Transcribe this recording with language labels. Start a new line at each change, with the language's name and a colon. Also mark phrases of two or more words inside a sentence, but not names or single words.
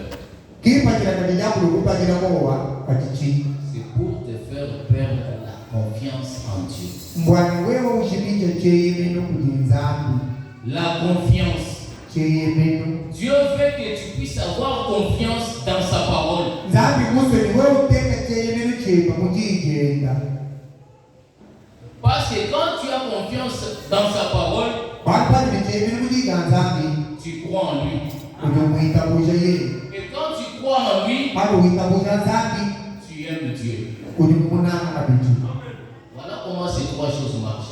French: C'est pour te faire perdre la confiance en Dieu. confiance.
Luba-Lulua: cheyemeno.
French: Dieu veut que tu puisses avoir confiance dans sa parole.
Luba-Lulua: Nzambi musoni wewe utenge cheyemeno cheba mujigenda.
French: Parce que quand tu as confiance dans sa parole, tu crois en lui. Et quand tu crois en lui, tu aimes Dieu. Voilà comment ces trois choses marchent.